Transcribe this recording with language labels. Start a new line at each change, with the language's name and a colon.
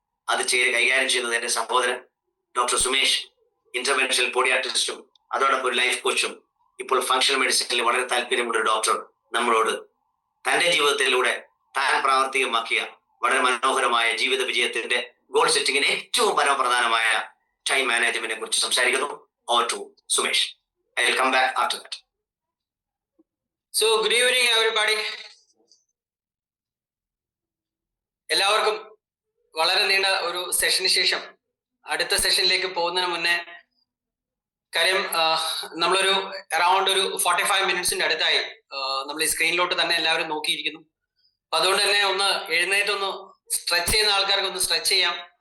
Malayalam: അത് കൈകാര്യം ചെയ്യുന്നത് എന്റെ സഹോദരൻ ഡോക്ടർ സുമേഷ്, ഇന്റർവെൻഷണൽ പോഡിയാട്രിസ്റ്റും അതോടൊപ്പം ഒരു ലൈഫ് കോച്ചും, ഇപ്പോൾ ഫങ്ഷണൽ മെഡിസിനിൽ വളരെ താല്പര്യമുള്ള ഒരു ഡോക്ടർ നമ്മളോട് തന്റെ ജീവിതത്തിലൂടെ താൻ പ്രാവർത്തികമാക്കിയ വളരെ മനോഹരമായ ജീവിത വിജയത്തിന്റെ ഗോൾ സെറ്റിങ്ങിന് ഏറ്റവും പരമപ്രധാനമായ ടൈം മാനേജ്മെന്റിനെ കുറിച്ച് സംസാരിക്കുന്നു.
English: Over to Sumesh. I will come back after that. So good evening everybody.
Malayalam: എല്ലാവർക്കും വളരെ നീണ്ട ഒരു സെഷന് ശേഷം അടുത്ത സെഷനിലേക്ക് പോകുന്നതിന് മുന്നേ കാര്യം നമ്മളൊരു അറൌണ്ട് ഒരു 45 മിനിറ്റ്സിന്റെ അടുത്തായി നമ്മൾ ഈ സ്ക്രീനിലോട്ട് തന്നെ എല്ലാവരും നോക്കിയിരിക്കുന്നു. അപ്പൊ അതുകൊണ്ട് തന്നെ ഒന്ന് എഴുന്നേറ്റൊന്ന് സ്ട്രെച്ച് ചെയ്യുന്ന ആൾക്കാർക്ക് ഒന്ന് സ്ട്രെച്ച് ചെയ്യാം.